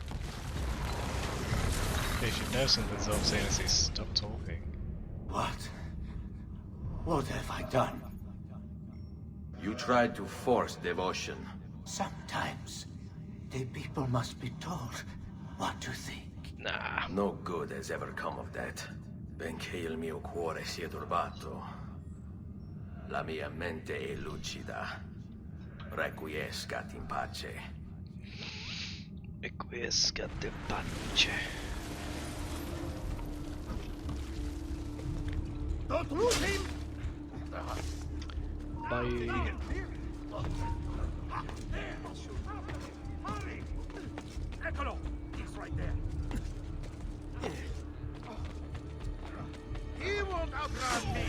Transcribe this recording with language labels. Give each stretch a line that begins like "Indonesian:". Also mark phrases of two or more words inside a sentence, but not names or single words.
English: They should know something's up saying as he stopped talking. What? What have I done? You tried to force devotion. Sometimes, the people must be told what to think. Nah. No good has ever come of that.
Italian: Benché il mio cuore sia turbato, la mia mente è lucida.
Latin: Requiescat in pace. Requiescat in pace.
English: Don't lose him! Bye. Hurry! Eccolo! He's right there. He won't outrun me!